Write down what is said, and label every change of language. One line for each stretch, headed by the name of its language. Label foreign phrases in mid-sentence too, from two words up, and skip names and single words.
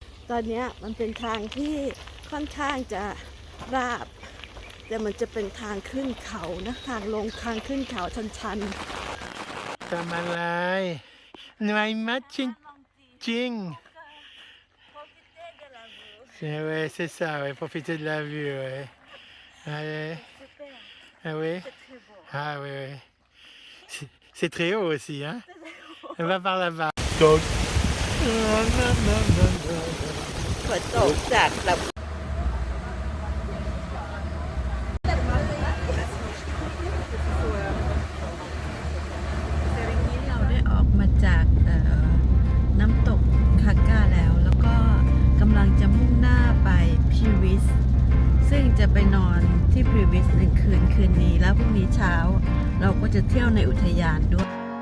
Thai: ตอนเนี้ยมันเป็นทางที่ค่อนข้างจะราบ แต่มันจะเป็นทางขึ้นเขานะทางลงทางขึ้นเขาชัน ทำอะไรเหนื่อยไหมจริงจริง
French: Ouais, c'est ça, ouais, profiter de la vue, ouais. Allez. Ah oui? Ah oui, oui. C'est très haut aussi, hein? On va par là-bas. Donc.
Thai: ๆฝนตกจากแบบเราได้ออกมาจากน้ำตกคาก้าแล้วก็กำลังจะมุ่งหน้าไปพีวิสซึ่งจะไปนอนที่พีวิส1 คืนนี้แล้วพรุ่งนี้เช้าเราก็จะเที่ยวในอุทยานด้วย